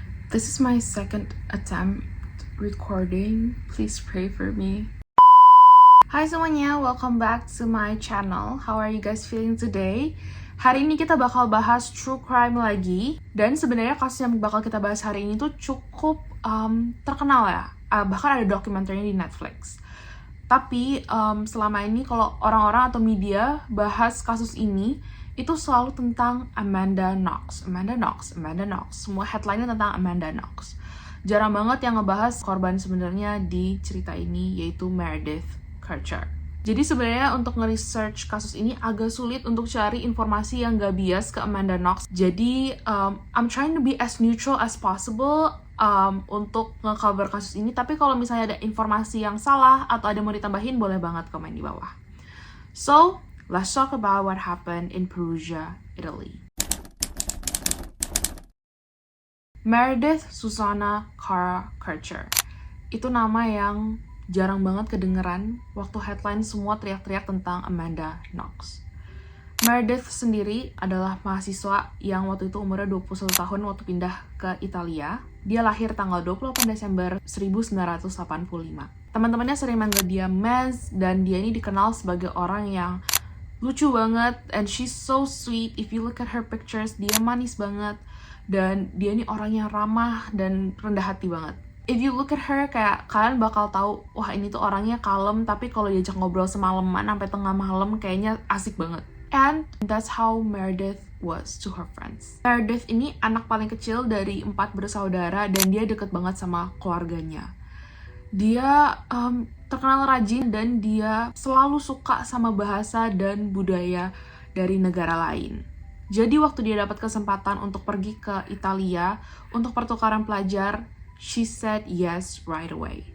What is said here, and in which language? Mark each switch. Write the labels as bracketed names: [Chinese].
[English] This is my second attempt recording. Please pray for me. [Indonesian] Hai semuanya, [English] welcome back to my channel. How are you guys feeling today? [Indonesian] Hari ini kita bakal bahas true crime lagi. Dan sebenarnya kasus yang bakal kita bahas hari ini tuh cukup terkenal ya. Bahkan ada dokumenternya di Netflix. Tapi selama ini kalau orang-orang atau media bahas kasus ini, itu selalu tentang Amanda Knox. Semua headline-nya tentang Amanda Knox. Jarang banget yang ngebahas korban sebenarnya di cerita ini, yaitu Meredith Kercher. Jadi sebenarnya untuk nge-research kasus ini agak sulit untuk cari informasi yang gak bias ke Amanda Knox. [English] Jadi I'm trying to be as neutral as possible [Indonesian] untuk nge-cover kasus ini. Tapi kalau misalnya ada informasi yang salah atau ada yang mau ditambahin, boleh banget komen di bawah. [English] So, let's talk about what happened in Perugia, Italy. Meredith Susanna Cara Kercher. [Indonesian] Itu nama yang jarang banget kedengeran waktu headline semua teriak-teriak tentang Amanda Knox. Meredith sendiri adalah mahasiswa yang waktu itu umurnya 21 tahun waktu pindah ke Italia. Dia lahir tanggal 28 Desember 1985. Teman-temannya sering manggil dia Mez, dan dia ini dikenal sebagai orang yang lucu banget, [English] and she's so sweet. If you look at her pictures, [Indonesian] dia manis banget, dan dia ini orang yang ramah dan rendah hati banget. [English] If you look at her, [Indonesian] kayak kalian bakal tahu, wah ini tuh orangnya kalem, tapi kalau diajak ngobrol semalaman sampai tengah malam kayaknya asik banget. [English] And that's how Meredith was to her friends. [Indonesian] Meredith ini anak paling kecil dari 4 bersaudara, dan dia deket banget sama keluarganya. Dia terkenal rajin, dan dia selalu suka sama bahasa dan budaya dari negara lain. Jadi waktu dia dapat kesempatan untuk pergi ke Italia untuk pertukaran pelajar, [English] she said yes right away.